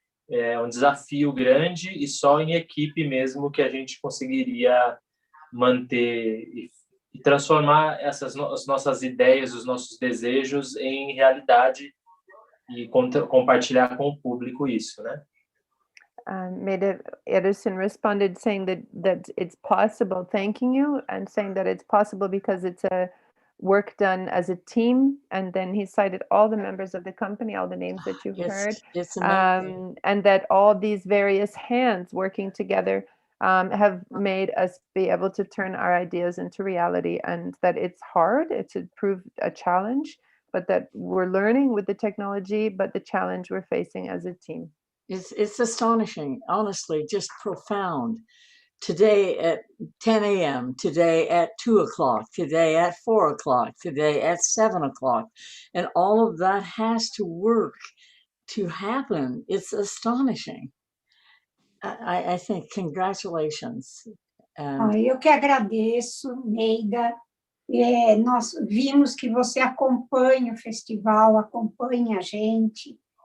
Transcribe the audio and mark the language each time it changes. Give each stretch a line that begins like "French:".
Portuguese: É um desafio grande e só em equipe mesmo que a gente conseguiria manter e transformar as nossas ideias, os nossos desejos em realidade e compartilhar com o público isso, né?
English: Maida Ederson responded saying that it's possible, thanking you, and saying that it's possible because it's a work done as a team, and then he cited all the members of the company, all the names that you've heard, it's amazing. and that all these various hands working together have made us be able to turn our ideas into reality, and that it's hard, it's proved a challenge, but that we're learning with the technology, but the challenge we're facing as a team. It's astonishing, honestly, just profound. Today at 10 a.m., today at 2 o'clock, today at 4 o'clock, today at 7 o'clock. And all of that has to work to happen. It's astonishing. I think, congratulations.
Portuguese: Eu que agradeço, Maida. Nós vimos que você acompanha o festival, acompanha a gente.